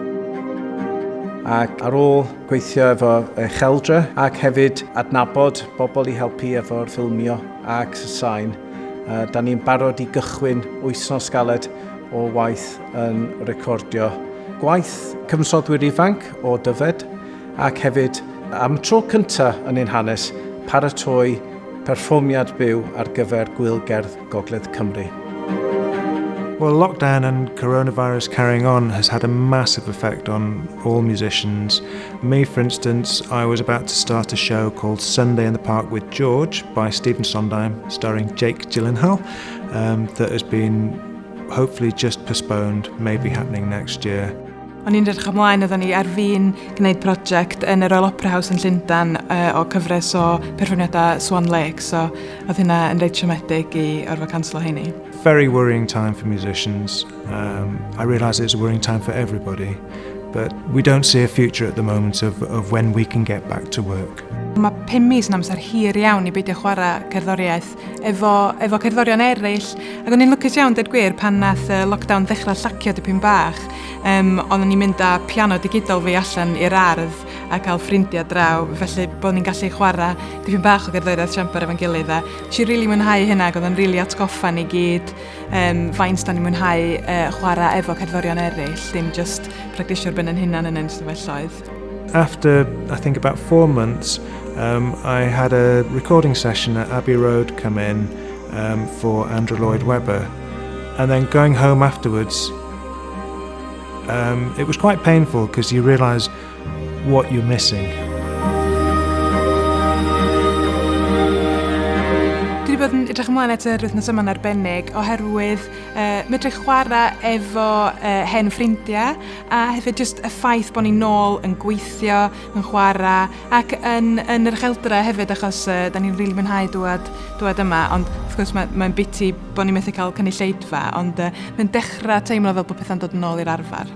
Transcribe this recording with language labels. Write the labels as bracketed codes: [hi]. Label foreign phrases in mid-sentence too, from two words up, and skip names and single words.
[cy] Ac ar ôl gweithio efo Ucheldre ac hefyd adnabod bobl i helpu efo'r ffilmio ac sain, da ni'n barod i gychwyn wythnos galed o waith yn recordio gwaith cyfnodwyr ifanc o Dyfed ac hefyd am tro cyntaf yn ein hanes paratoi perfformiad byw ar gyfer Gwyl-gerdd Gogledd Cymru. [en] Well, lockdown and coronavirus carrying on has had a massive effect on all musicians. Me, for instance, I was about to start a show called Sunday in the Park with George by Stephen Sondheim, starring Jake Gyllenhaal, that has been hopefully just postponed, maybe happening next year. O'n i'n edrych ymlaen oedden ni ar fi'n gwneud prosiect yn yr Royal Opera House yn Llundain o cyfres o perfformiadau Swan Lake, so oedd hynna yn reit siomedig i orfod canslo heini. Very worrying time for musicians. I realise it's a worrying time for everybody, but we don't see a future at the moment of when we can get back to work. [cy] Mae 5 mis yn amser hir iawn i beidio chwarae cerddoriaeth efo cerddorion eraill. Ac o'n i'n lwcus iawn, dweud gwir, pan nath lockdown ddechrau llacio dipyn bach. Oedden ni'n mynd â piano digidol fi allan i'r ardd a cael ffrindiau draw, felly bod ni'n gallu chwarae dipyn bach o gerddoriaeth siamper efo'n gilydd. Nes i rili mwynhau hynna, oedd o'n rili atgoffa ni gyd faint da ni'n mwynhau chwarae efo cerddorion eraill, dim just practisio'r ben yn hunan yn ein stafelloedd. [en] After, I think, about 4 months, I had a recording session at Abbey Road come in for Andrew Lloyd Webber, and then going home afterwards, it was quite painful because you realise what you're missing. [cy] Dwi wedi bod yn edrych ymlaen at yr wythnos yma'n arbennig oherwydd medru chwarae efo hen ffrindiau a hefyd just y ffaith bod ni'n nôl yn gweithio, yn chwarae ac yn yr Ucheldre hefyd achos da ni'n rili mwynhau dŵad yma, ond wrth gwrs mae'n biti bod ni'n methu cael cynulleidfa, ond mae'n dechrau teimlo fel bod pethau'n dod yn ôl i'r arfer.